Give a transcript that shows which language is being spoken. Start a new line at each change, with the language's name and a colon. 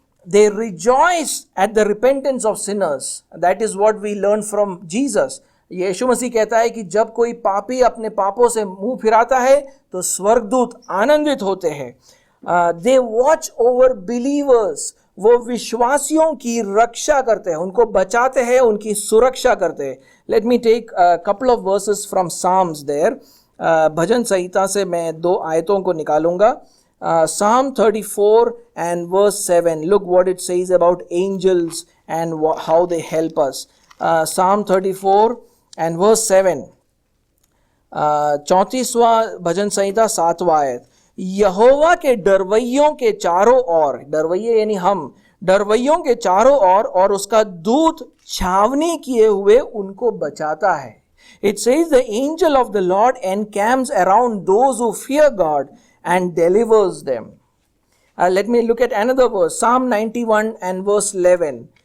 English: They rejoice at the repentance of sinners. That is what we learn from Jesus.
Hindi: यीशु मसीह कहता है कि जब कोई पापी अपने पापों से मुंह फिराता है तो स्वर्गदूत आनंदित होते हैं.
English: They watch over believers.
Hindi: वो विश्वासियों की रक्षा करते हैं, उनको बचाते हैं, उनकी सुरक्षा करते हैं.
English: Let me take a couple of verses from Psalms there.
Hindi: भजन संहिता से मैं 2 आयतों को निकालूंगा.
English: Psalm 34 and verse 7. Look what it says about angels and how they help us. Psalm 34 and verse 7.
Hindi: 34वां भजन संहिता 7वां आयत. यहोवा के डरवैयों के चारों ओर, डरवैये यानी हम, डरवैयों के चारों ओर और उसका दूत छावनी किए हुए उनको बचाता है.
English: It says the angel of the Lord encamps around those who fear God and delivers them. Let me look at another verse, Psalm 91 and verse 11.